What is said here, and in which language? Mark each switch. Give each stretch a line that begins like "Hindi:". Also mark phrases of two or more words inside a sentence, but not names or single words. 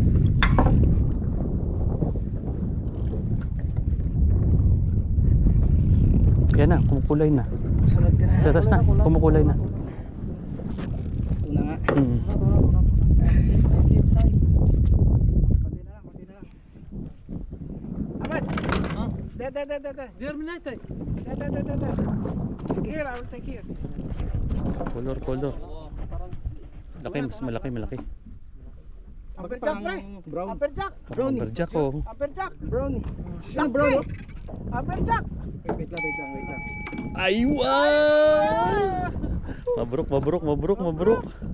Filipino: Yan na, kumukulay na. Sunod ka na. Sa taas na, kumukulay na. Una nga. Mm. Konti na lang, konti na lang. Ahmad! Ha? De.
Arabic: دير من ايتك
English: De. Here, I will take here. Color.
Filipino: Laki, mas malaki. Amperjack, pre!
English: Brown. Amperjack! Brownie. Lumberjack oh. Amperjack! Brownie.
Filipino: Laki! Ano brownie?
English: Amperjack!
Filipino: Wait lang.
Arabic: ايوه! مبروك.